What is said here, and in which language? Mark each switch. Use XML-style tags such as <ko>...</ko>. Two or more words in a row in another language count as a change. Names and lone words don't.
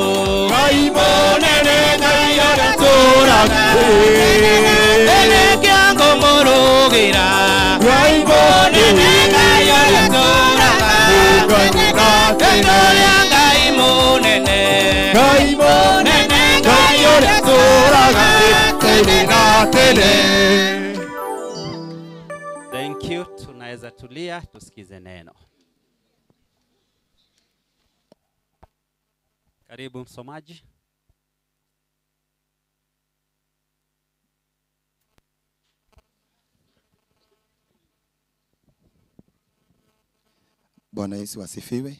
<guz>ngai monene, ngai yotoraga, ene kiango morogira, ngai monene, ngai yotoraga, ketole angai monene, ngai monene, ngai yotoraga tenena, tenena.</guz> <en>Thank you.</en> <sw>Tunaweza tulia tusikize neno. Karibu msomaji. Bwana Yesu asifiwe.</sw>